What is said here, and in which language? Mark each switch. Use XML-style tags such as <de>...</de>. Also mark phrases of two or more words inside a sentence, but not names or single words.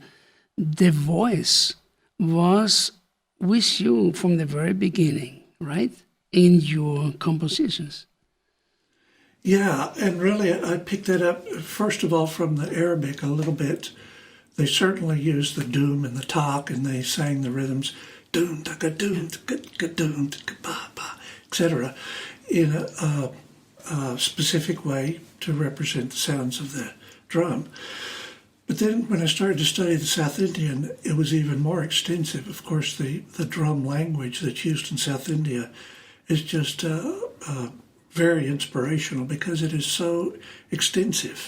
<en>The voice was with you from the very beginning, right? In your compositions. Yeah, and really I picked that up, first of all, from the Arabic a little bit. They certainly used the doom and the talk, and they sang the rhythms, doom, taka doom, taka doom, ba ba, etc., in a specific way to represent the sounds of the drum. But then when I started to study the South Indian, it was even more extensive. Of course, the drum language that's used in South India is just very inspirational because it is so extensive.</en>